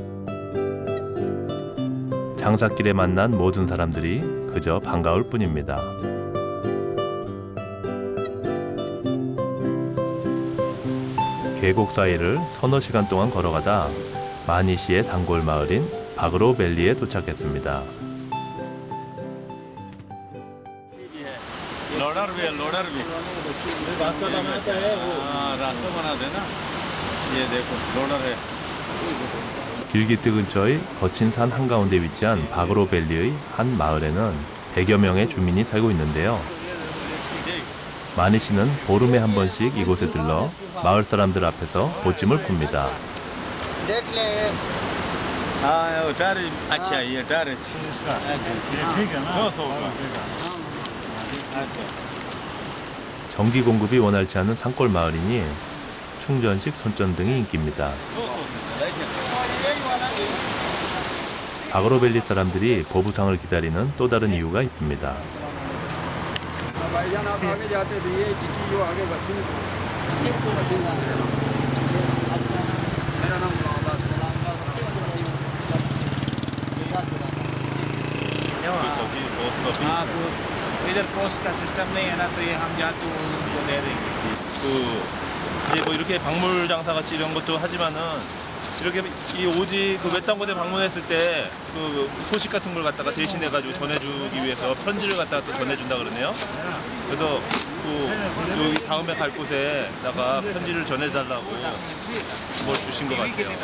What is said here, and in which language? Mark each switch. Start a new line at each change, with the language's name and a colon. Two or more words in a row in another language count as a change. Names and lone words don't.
Korean: 장사길에 만난 모든 사람들이 그저 반가울 뿐입니다. 계곡 사이를 서너 시간 동안 걸어가다 마니 씨의 단골 마을인 바그로밸리에 도착했습니다.
Urdu: لوڈر بھی راستہ بناتا ہے وہ. راستہ بنا دینا یہ دیکھو لوڈر ہے.
Korean: 길기트 근처의 거친 산 한가운데 위치한 바그로밸리의 한 마을에는 100여 명의 주민이 살고 있는데요. 마니 씨는 보름에 한 번씩 이곳에 들러 마을 사람들 앞에서 보침을 풉니다.
Urdu: دیکھ لے. ہاں اتار اچھا یہ اتار ٹھیک ہے نا. 200
Korean: 전기 공급이 원활치 않은 산골 마을이니 충전식 손전등이 인기입니다. 바그로밸리 사람들이 보부상을 기다리는 또 다른 이유가 있습니다.
Urdu: بھائی جان آپ آگے جاتے تو یہ چٹھی جو آگے وسیم کو وسیم میرا نام محمد وسیم
Korean: 저기 버스가
Urdu: ہاں وہ ادھر پوسٹ کا سسٹم نہیں ہے نا تو یہ ہم جاتے ہیں انکو دے دیں گے
Korean: 그 이제 뭐 이렇게 박물 장사 같이 이런 것도 하지만은 이렇게 이 오지 그 외딴 곳에 방문했을 때 그 소식 같은 걸 갖다가 대신해 가지고 전해주기 위해서 편지를 갖다가 또 전해준다 그러네요. 그래서 또 여기 다음에 갈 곳에다가 편지를 전해달라고 뭘 주신 것 같아요.